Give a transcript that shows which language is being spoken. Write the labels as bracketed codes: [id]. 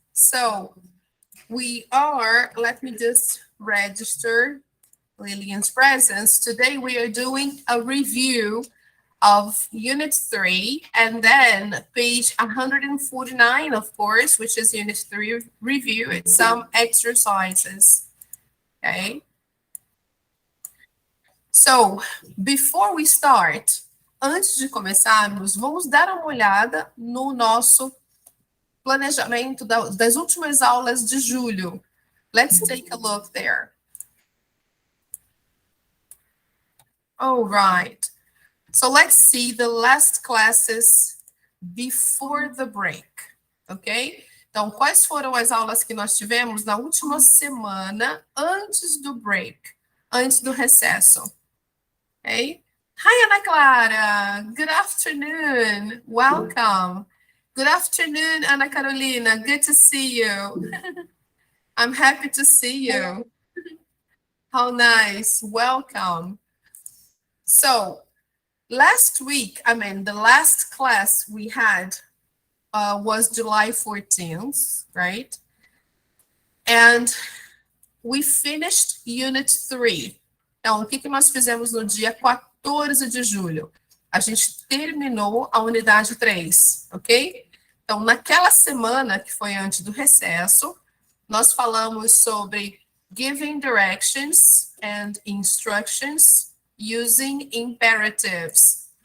[en] So, we are, let me just register Lillian's presence. Today, we are doing a review of Unit 3, and then page 149, of course, which is Unit 3 review, and some exercises, okay? So, before we start, [pt] antes de começarmos, vamos dar uma olhada no nosso planejamento das últimas aulas de julho. [en] Let's take a look there. All right. So let's see the last classes before the break, ok? [pt] Então, quais foram as aulas que nós tivemos na última semana antes do break, antes do recesso? [en] Okay? Hi, Ana Clara. Good afternoon. Welcome. Good afternoon, Ana Carolina. Good to see you. I'm happy to see you. How nice. Welcome. So, last week, the last class we had was July 14th, right? And we finished Unit 3. [pt] Então, o que nós fizemos no dia 14 de julho? A gente terminou a unidade 3, ok? Então, naquela semana, que foi antes do recesso, nós falamos sobre [en] giving directions and instructions using imperatives.